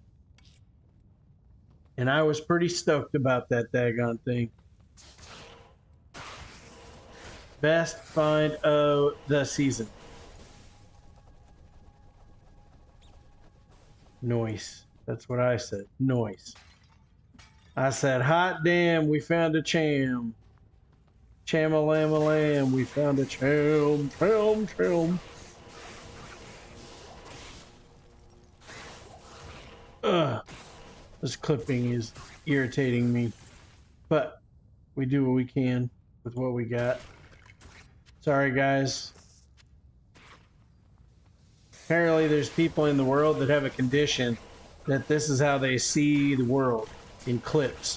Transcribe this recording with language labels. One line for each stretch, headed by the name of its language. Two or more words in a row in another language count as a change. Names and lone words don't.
English: And I was pretty stoked about that daggone thing. Best find of the season. Noise. That's what I said. Noise. I said, hot damn, we found a cham. Cham-a-lam-a-lam, we found a cham. Cham, cham. Ugh. This clipping is irritating me. But we do what we can with what we got. Sorry, guys. Apparently, there's people in the world that have a condition that this is how they see the world in clips.